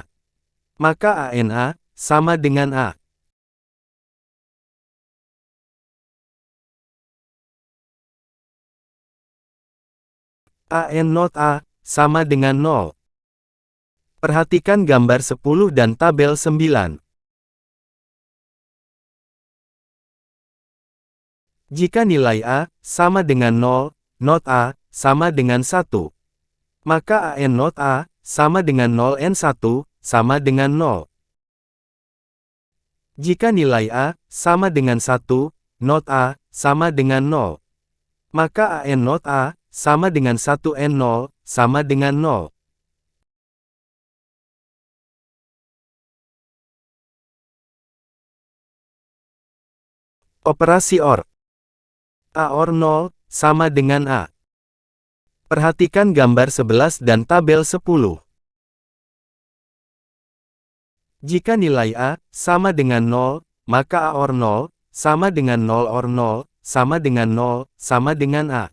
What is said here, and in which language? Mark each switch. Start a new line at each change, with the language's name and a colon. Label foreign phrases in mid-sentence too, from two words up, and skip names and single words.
Indonesian: Maka AND A, sama dengan A.
English: AND NOT A,
Indonesian: sama dengan 0. Perhatikan gambar 10 dan tabel 9. Jika nilai A, sama dengan 0, NOT A, sama dengan 1. Maka
English: AND NOT A,
Indonesian: sama dengan 0 AND 1, sama dengan 0. Jika nilai A, sama dengan 1, NOT A, sama dengan 0. Maka
English: AND NOT A,
Indonesian: sama dengan 1 AND 0, sama dengan 0. Operasi OR. A OR 0, sama dengan A. Perhatikan gambar 11 dan tabel 10. Jika nilai A, sama dengan 0, maka A OR 0, sama dengan 0 OR 0, sama dengan 0, sama dengan A.